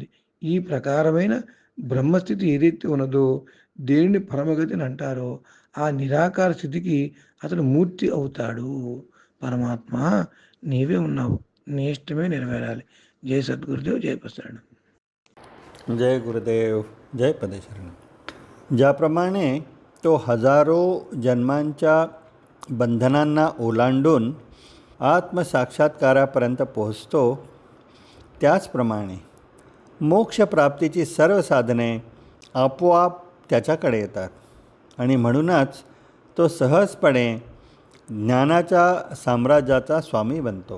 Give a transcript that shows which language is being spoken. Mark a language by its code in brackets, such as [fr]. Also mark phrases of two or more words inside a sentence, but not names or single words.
[te] ఈ ప్రకారమైన బ్రహ్మస్థితి ఏదైతే ఉన్నదో, దేనిని పరమగతిని అంటారో, ఆ నిరాకార స్థితికి అతను మూర్తి అవుతాడు. పరమాత్మ నీవే ఉన్నావు, నీ ఇష్టమే నెరవేరాలి. జై సద్గురుదేవ్, జై ప్రసాద్. [mr] जय गुरुदेव, जय पदेशरण. ज्याप्रमाणे तो हजारो जन्मांच्या बंधनांना ओलांडून आत्मसाक्षात्कारापर्यंत पोहोचतो, त्याचप्रमाणे मोक्षप्राप्तीची सर्व साधने आपोआप त्याच्याकडे येतात आणि म्हणूनच तो सहजपणे ज्ञानाच्या साम्राज्याचा स्वामी बनतो.